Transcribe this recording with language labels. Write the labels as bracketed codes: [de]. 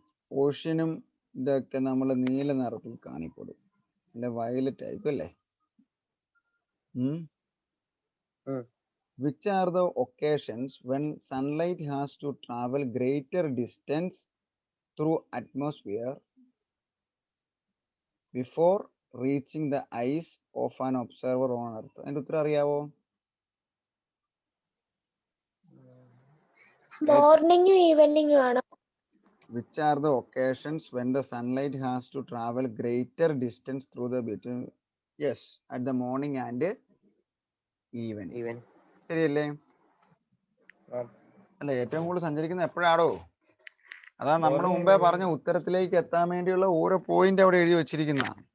[ml] ഓഷ്യനും ഇതൊക്കെ നമ്മൾ നീല നിറത്തിൽ കാണിപ്പെടും, അല്ല വയലറ്റ് ആയിരിക്കും അല്ലേ? [en] Which are the occasions when sunlight has to travel greater distance through atmosphere before reaching the eyes of an observer on earth? [ml] അതിന്റെ ഉത്തരം അറിയാവോ? മോർണിംഗും ഈവനിംഗും ആണോ? [en] Which are the occasions when the sunlight has to travel greater distance through the between? Yes, at the morning and evening. [ml] ശരിയല്ലേ? അല്ല, ഏറ്റവും കൂടുതൽ സഞ്ചരിക്കുന്നത് എപ്പോഴാണോ? അതാ നമ്മൾ മുമ്പേ പറഞ്ഞ ഉത്തരത്തിലേക്ക് എത്താൻ വേണ്ടിയുള്ള ഓരോ പോയിന്റ് അവിടെ എഴുതി വെച്ചിരിക്കുന്ന.